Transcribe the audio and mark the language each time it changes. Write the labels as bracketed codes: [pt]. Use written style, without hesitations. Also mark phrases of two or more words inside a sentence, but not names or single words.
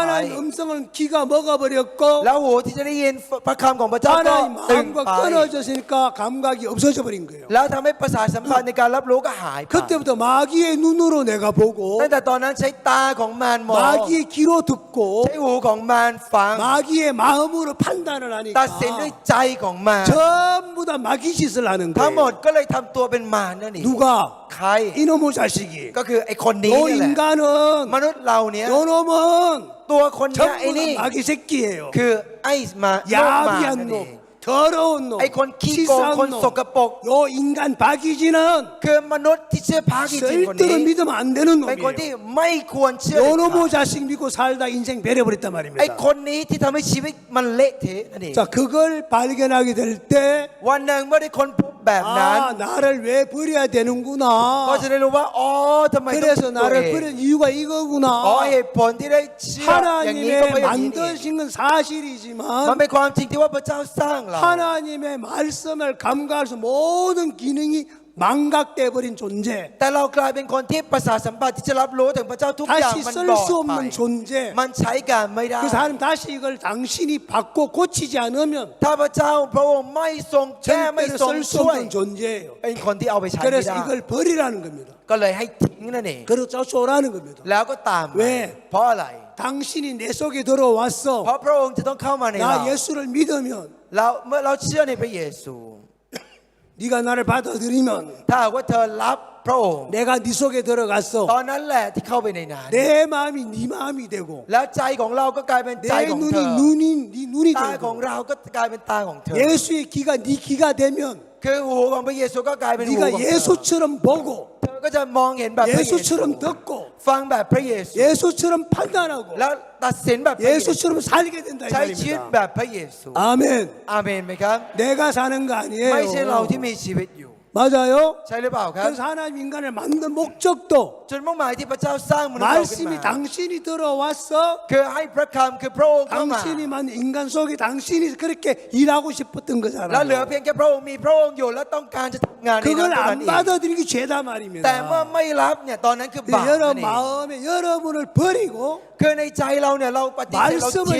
[ko] 하나님 음성을 귀가 먹어버렸고 [th] แล้วหูที่จะได้ยินพระคำของพระเจ้าก็ [ko] 하나님 [th] ตึง [ko] 마음과 [th] ไป [ko] 끊어졌으니까 감각이 없어져 버린 거예요. [th] แล้วทำให้ประสาทสัมผัสในการรับรู้ก็หายไป [ko] 그때부터 마귀의 눈으로 내가 보고 [th] ตั้งแต่ตอนนั้นใช้ตาของมารมอง [ko] 마귀의 귀로 듣고 [th] ใช้หูของมารฟัง [ko] 마귀의 마음으로 판단을 [th] ตัดสินด้วย [ko] 하니까 [th] ใจของมาร [ko] 전부 다 마귀 짓을 하는 [th] ทั้งหมด [ko] 거예요. [th] ก็เลยทำตัวเป็นมารนั่นเอง [ko] 누가? [th] ใคร [ko] 이놈의 자식이. [th] ก็คือไอ้คนนี้ [ko] 너 [th] นี่แหละ [ko] 인간은 [th] มนุษย์เราเนี้ย [ko] 요놈은 [th] ตัวคนเนี้ยไอ้ [ko] 전부 [th] นี่ [ko] 다 마귀 새끼예요. [th] คือไอ้มาโลกมารนั่นเอง [ko] 야비한 놈, 더러운 놈, [th] ไอ้คนขี้โกง [ko] 치사한 [th] คนสกปรก [ko] 놈, 요 인간 박이지는 [th] คือมนุษย์ที่ชื่อพากิจินคนนี้ [ko] 절대로 믿으면 안 되는 [th] เป็นคนที่ [ko] 놈이에요. [th] ไม่ควรเชื่อเด็ดขาด [ko] 요놈의 자식 믿고 살다 인생 배려버렸단 [th] ไอ้ [ko] 말입니다. [th] คนนี้ที่ทำให้ชีวิตมันเละเทะนั่นเอง [ko] 자, 그걸 발견하게 될 때 [th] วันหนึ่งเมื่อได้คนพบแบบนั้น [ko] 아, 나를 왜 버려야 [th] ก็ [ko] 되는구나. [th] จะได้รู้ว่าอ๋อทำไมต้อง [ko] 그래서 [th] ตัวเอ [ko] 나를 [th] ง [ko] 버린 이유가 [th] อ๋อ [ko] 이거구나. [th] เหตุผลที่ได้เชื่ออย่างนี้ก็ [ko] 하나님의 [th] เพราะอย่างนี้นี่ [ko] 만드신 건 [th] มัน [ko] 사실이지만 [th] เป็นความจริงที่ว่าพระเจ้าสร้างเรา [ko] 하나님의 말씀을 감각할 수 모든 기능이 망각돼 버린 존재. [th] แต่เรากลายเป็นคนที่ประสาทสัมผัสที่จะรับรู้ถึงพระเจ้าทุกอย่าง [ko] 다시 [th] มัน [ko] 쓸 [th] บอด [ko] 수 [th] ไป [ko] 없는 존재. [th] มันใช้การไม่ได้ [ko] 그래서 하나님 다시 이걸 당신이 받고 고치지 않으면 [th] ถ้าพระเจ้าพระองค์ไม่ทรงแก้ไม่ [ko] 절대로 [th] ทรง [ko] 쓸 수 [th] ช่วย [ko] 없는 존재예요. [th] เป็นคนที่เอาไปใช้ไม่ [ko] 그래서 [th] ได้ [ko] 이걸 버리라는 겁니다. [th] ก็เลยให้ทิ้งนั่นเอง [ko] 그리고 쫓아오라는 겁니다. [th] แล้วก็ตามไป เว้ เพราะอะไร [ko] 당신이 내 속에 [th] เพ [ko] 들어왔어. [th] ราะพระองค์จะต้องเข้ามาในเรา [ko] 나 예수를 믿으면 [th] แล้วเมื่อเราเชื่อในพระเยซู [ko] 네가 나를 받아들이면 [th] ถ้าหากว่าเธอรับพระองค์ [ko] 내가 네 속에 [th] ต [ko] 들어갔어. [th] อนนั้นแหละที่เข้าไปในนั้น [ko] 내 마음이 네 마음이 되고 [th] แล้วใจของเราก็กลายเป็นใจ [ko] 내 [th] ของเธ [ko] 눈이 [th] อ [ko] 네 눈이 [th] ตาของ [ko] 되고 [th] เราก็กลายเป็นตาของเธอ [ko] 예수의 귀가 네 귀가 되면 [th] คือหูของพระเยซูก็กลายเป็นหูของ [ko] 네가 [th] เธอ [ko] 예수처럼 보고 [th] เธอก็จะมองเห็นแบบพระเยซู [ko] 예수처럼 듣고 [th] ฟังแบบพระเยซู [ko] 예수처럼 판단하고 [th] แล้วตัดสินแบบพระเยซู [ko] 예수처럼 살게 된다 이 [th] ใช้ชีวิต [ko] 말입니다. [th] แบบพระเยซู [ko] 아멘. [th] อาเมนไหมครับ [ko] 내가 사는 거 [th] ไม่ใช่เรา [ko] 아니에요. [th] ที่มีชีวิตอยู่ [ko] 맞아요. [th] ใช่หรือเปล่าครับ [ko] 그래서 하나님 인간을 만든 목적도 [th] จุดมุ่งหมายที่พระเจ้าสร้างมนุษย์เราขึ้น [ko] 말씀이 [th] มา [ko] 당신이 들어왔어. [th] คือให้พระคำคือพระองค์เข้ามา [ko] 당신이 만든 인간 속에 당신이 그렇게 일하고 싶었던 [th] แล้วเหลือ [ko] 거잖아요. [th] เพียงแค่พระองค์มีพระองค์อยู่แล้วต้องการจะทำงานในนั้น [ko] 그걸 [th] เท่านั้น [ko] 안 [th] เอง [ko] 받아들이기 죄다 [th] แต่เมื่อ [ko] 말입니다. [th] ไม่รับเนี่ยตอนนั้นคือบาป [ko] 여러 [th] นั่นเอง [ko] 마음에 여러분을 버리고 [th] คือในใจเราเนี่ยเราปฏิเสธเราทิ้ง